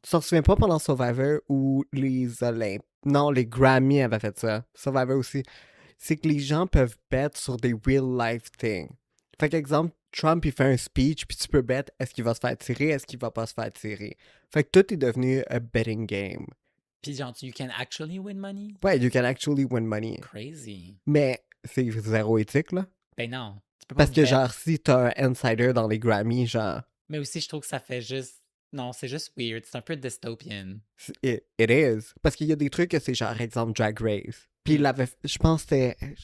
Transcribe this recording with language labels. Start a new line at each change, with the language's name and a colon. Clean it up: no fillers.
French: Tu t'en souviens pas pendant Survivor où les Olympiques... Non, les Grammy avaient fait ça. Survivor aussi. C'est que les gens peuvent bet sur des
English: real-life things.
French: Fait qu'exemple, Trump, il fait un speech, puis tu peux bet est-ce qu'il va se faire tirer, est-ce qu'il va pas se faire tirer. Fait que tout est devenu
English: a betting game.
French: Puis genre,
English: you can actually win money? Ouais, you can actually win money. Crazy.
French: Mais c'est zéro éthique, là. Ben non. Tu peux pas Parce que bet. genre, si t'as un insider dans les Grammy, genre... Mais aussi, je trouve que ça fait juste... Non, c'est juste weird. C'est un peu dystopian.
English: It is.
French: Parce qu'il y a des trucs que c'est genre, exemple, Drag Race. Puis il l'avait... Je pense que c'était...